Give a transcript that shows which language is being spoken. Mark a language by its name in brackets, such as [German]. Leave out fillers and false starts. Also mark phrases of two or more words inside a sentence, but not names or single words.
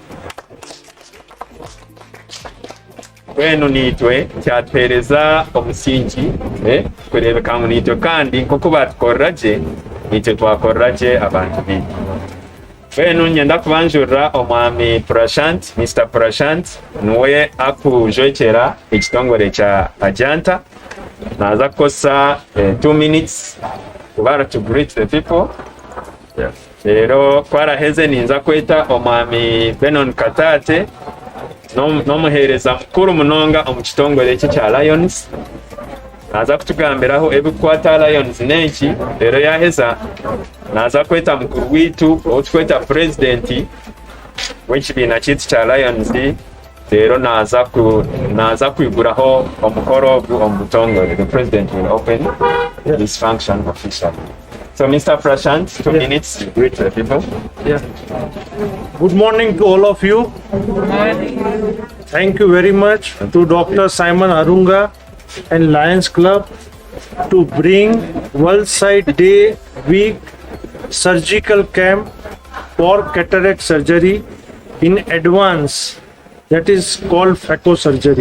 [Nyankole] Kwenu nitwe kyatwereza omusingi kurebeka ngu nitwe kandi nk'oku batukorera gye nitwe twakorera gye abantu bitu. Kwenu nyenda kubanjurira omwami Prashant, Mr. Prashant niwe akujwekera ekitongole kya Ajanta. Naza kukosa [English] 2 minutes [Nyankole] kubara [English] to greet the people. [Nyankole] Rero kwaraheze ninza kweta omwami Benon Katate n'omuhereza mukuru munonga omu kitongole ekyo kya Lions. Naza kutugambiraho ebikwata Lions n'eki. Rero yaheza naza kweta mukuru witu otukweta president w'ekibiina kitu kya Lions. Rero naza kwiguraho omukoro omu butongole. [English] The president will open this function officially. So Mr. Prashant, 2 minutes to greet the people. Yeah. Good morning to all of you. Thank you very much to Dr. Simon Arunga and Lions Club to bring World Sight Day Week surgical camp for cataract surgery in advance, that is called phaco surgery.